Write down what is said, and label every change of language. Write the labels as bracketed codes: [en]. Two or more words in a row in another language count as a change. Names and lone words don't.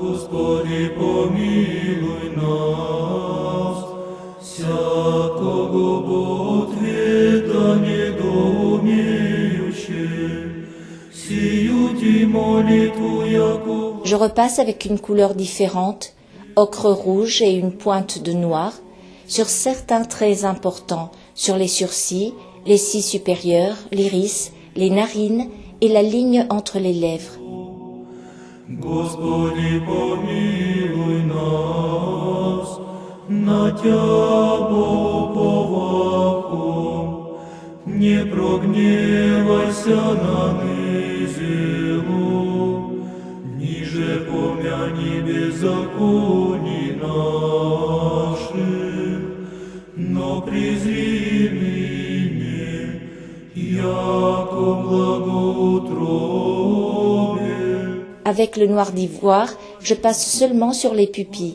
[fr] Je repasse avec une couleur différente, ocre rouge et une pointe de noir, sur certains traits importants, sur les sourcils, les cils supérieurs, l'iris, les narines et la ligne entre les lèvres. [cu] Господи, помилуй нас, на Тя уповахом, не прогневайся на низилу, ниже помяни беззаконий наших, но презри ныне, яко благоутробие. [fr] Avec le noir d'ivoire, je passe seulement sur les pupilles.